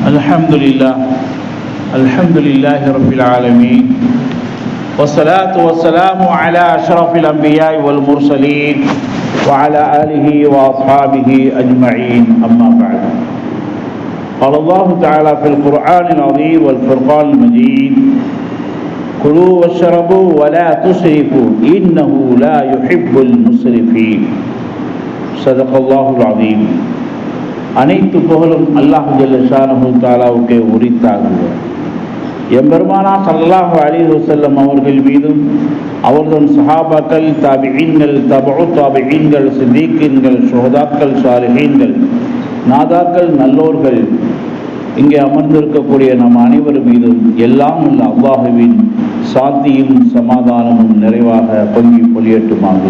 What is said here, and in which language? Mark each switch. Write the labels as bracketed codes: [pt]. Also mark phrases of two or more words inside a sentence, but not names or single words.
[ar] الحمد لله رب العالمين والصلاة والسلام على أشرف الأنبياء والمرسلين وعلى آله وأصحابه أجمعين أما بعد قال الله تعالى في القرآن العظيم والفرقان المجيد كلوا واشربوا ولا تسرفوا إنه لا يحب المسرفين صدق الله العظيم. [ta] அனைத்து புகழும் [ar] الله جل شأنه [ta] தஆலாவுக்கே உரித்தாகுக. எம்பெருமானார் [ar] صلى الله عليه وسلم [ta] அவர்கள் மீதும் அவர்தம் சஹாபாக்கள், தாபிஈன்கள், தபஉ தாபிஈன்கள், சித்தீக்கீன்கள், ஷுஹதாக்கள், சாலிஹீன்கள், நாதாக்கள், நல்லோர்கள், இங்கே அமர்ந்திருக்கக்கூடிய நம் அனைவர் மீதும் எல்லாம் உள்ள அல்லாஹுவின் சாந்தியும் சமாதானமும் நிறைவாக பொங்கி பொழியட்டுமாகுக.